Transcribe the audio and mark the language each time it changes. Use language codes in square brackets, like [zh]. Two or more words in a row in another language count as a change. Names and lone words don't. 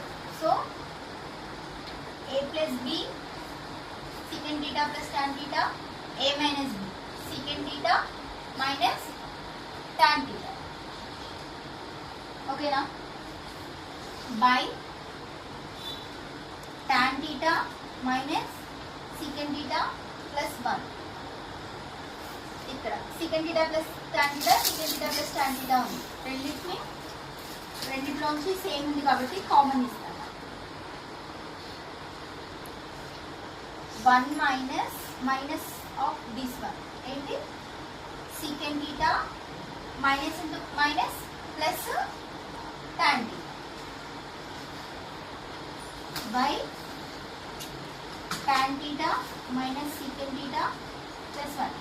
[en] So a plus b secant theta plus tan theta a minus b secant theta minus tan theta. Okay na? By tan theta minus secant theta plus 1. [te] ఇక్కడ [en] secant theta plus tan theta secant theta plus tan theta [te] ఉంది. రెండిట్లోంచి సేమ్ ఉంది కాబట్టి కామన్ ఇస్తాను. [en] 1 minus of this one ఏంటి secant theta minus into minus plus tan theta by tan theta minus secant theta plus 1.